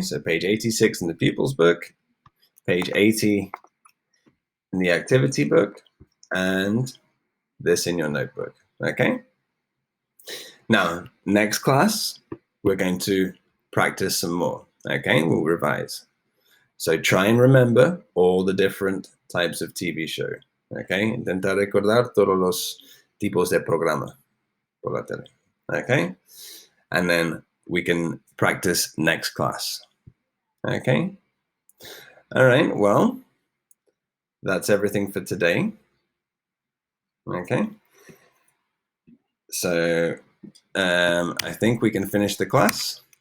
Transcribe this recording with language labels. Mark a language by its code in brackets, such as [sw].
[en] So page 86 in the pupils book, page 80 in the activity book, and this in your notebook. Okay. Now, next class, we're going to practice some more. Okay, we'll revise. So try and remember all the different types of TV show. [es] Okay, intentar recordar todos los tipos de programa por la tele. [en] Okay, and then we can practice next class. Okay, all right, well, that's everything for today. Okay, so I think we can finish the class.